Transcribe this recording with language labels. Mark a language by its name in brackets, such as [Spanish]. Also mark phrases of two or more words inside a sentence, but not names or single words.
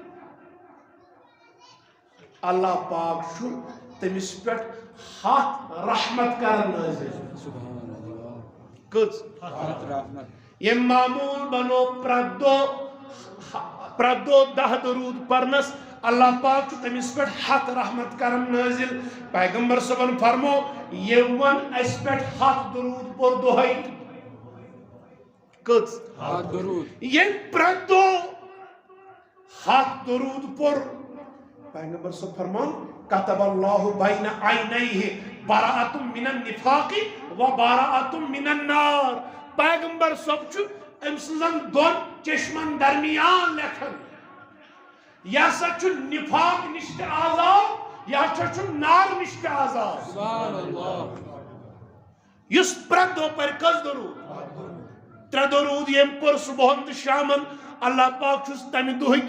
[Kashmiri] اللہ پاک چھُ تٔمِس پٮ۪ٹھ 100 رحمت کران نٲزِل کٔژ ییٚمۍ معموٗل بنو پرٛٮ۪تھ دۄہ 10 درود پرنس اللہ پاک چھُ تٔمِس پٮ۪ٹھ 100 رحمت کران نٲزِل پیغمبر صٲبن فرمو ییٚمۍ ووٚن اَسہِ پٮ۪ٹھ 100 درود پوٚر دۄہے کٔژ ییٚمۍ پرٛٮ۪تھ دۄہ 100 درود پوٚر پیغمبر صٲب فرمان [Arabic] کتب اللہ بین عینیہ براءۃ من النفاق و براءۃ من النار [Kashmiri] پیغمبر صٲب چھُ أمۍ سٕنٛزن 2 چشمن درمیان لیکھان یہ ہسا چھُ نفاق نش تہِ آزاد یہ ہسا چھُ نار نش تہِ آزاد یُس پرٛٮ۪تھ دۄہ پرِ کٔژ درود 3 درود ییٚمۍ پوٚر صبحن تہٕ شامن اللہ پاک چھُس تمہِ دۄہٕکۍ